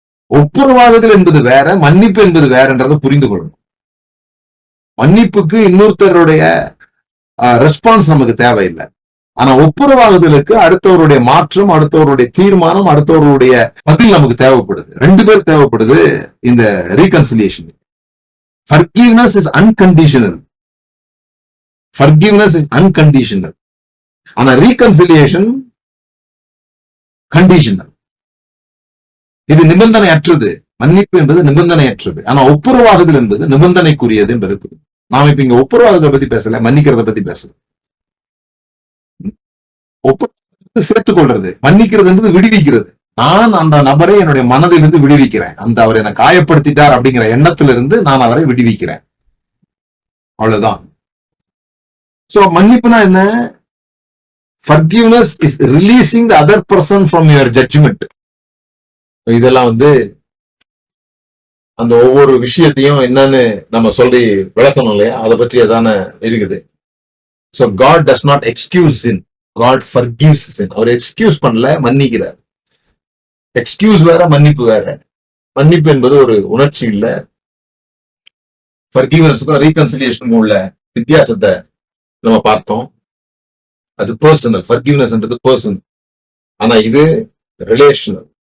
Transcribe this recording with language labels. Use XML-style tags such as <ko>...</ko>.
<ta>ஒப்புரவாகுதல் என்பது வேற, மன்னிப்பு என்பது வேறன்றதை புரிந்து கொள்ளணும். மன்னிப்புக்கு இன்னொருத்தருடைய ரெஸ்பான்ஸ் நமக்கு தேவையில்லை. ஆனா ஒப்புரவாகுதலுக்கு அடுத்தவருடைய மாற்றம், அடுத்தவருடைய தீர்மானம், அடுத்தவருடைய பதில் நமக்கு தேவைப்படுது. 2 பேர் தேவைப்படுது இந்த reconciliation.</ta> <en>Forgiveness is unconditional. Forgiveness is unconditional.</en> <ta>ஆனா</ta> <en>reconciliation conditional.</en> <ta>இது நிபந்தனையற்றது. மன்னிப்பு என்பது நிபந்தனையற்றது. ஆனா ஒப்புரவாகுதல் என்பது நிபந்தனைக்குரியது என்பது. நாம இப்ப இங்க ஒப்புரவாகுதலை பத்தி பேசல, மன்னிக்கிறத பத்தி பேசல. சேர்த்துக் கொள்றது, மன்னிக்கிறது என்பது விடுவிக்கிறது. நான் அந்த நபரை என்னுடைய மனதிலிருந்து விடுவிக்கிறேன். அந்த அவர் என்னை காயப்படுத்திட்டார் அப்படிங்கிற எண்ணத்திலிருந்து நான் அவரை விடுவிக்கிறேன். அவ்வளவுதான். சோ மன்னிப்புனா என்ன?</ta> <en>Forgiveness is releasing the other person from your judgment.</en> <ta>இதெல்லாம் அந்த ஒவ்வொரு விஷயத்தையும் என்னன்னு நம்ம சொல்லி விளக்கணும் இல்லையா? அதை பற்றி எதான இருக்குது.</ta> <en>So God does not excuse sin. God forgives sin.</en> <ta>Our excuse பண்ணல, மன்னிக்கிறார். எக்ஸ்கியூஸ் வேற, மன்னிப்பு வேற. மன்னிப்பு என்பது ஒரு உணர்ச்சி இல்ல. ஃபர்கிவ்னஸ்க்கும் ரீகன்சிலியேஷனுக்கும் உள்ள வித்தியாசத்தை நம்ம பார்த்தோம். அது பர்சனல். ஃபர்கிவ்னஸ்ன்றது பர்சனல், ஆனா இது ரிலேஷனல்.</ta>